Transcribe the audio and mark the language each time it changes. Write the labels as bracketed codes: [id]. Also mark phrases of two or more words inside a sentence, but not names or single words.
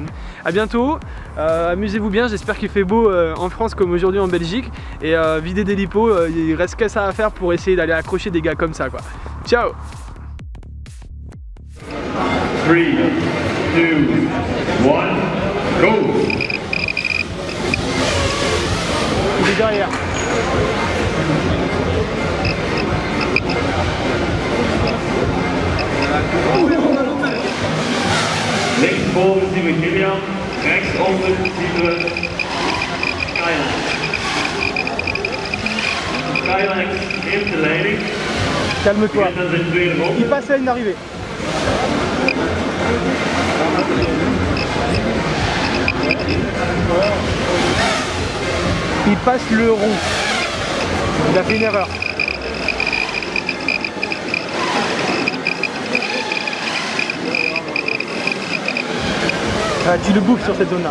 [fr] A bientôt, amusez-vous bien, j'espère qu'il fait beau en France comme aujourd'hui en Belgique, et vider des lipos, il reste que ça à faire pour essayer d'aller accrocher des gars comme ça quoi. Ciao. 3, 2, 1, go! Il est derrière. [nl] Links boven zien we Gillian, rechts onder zien we Skylax. Skylax heeft de leiding. [fr] Calme-toi. [nl] Dat is een tweede ronde. [fr] Il passe la ligne d'arrivée. Il passe le rond. Il a fait une erreur. Ah, tu le bouffes sur cette zone là.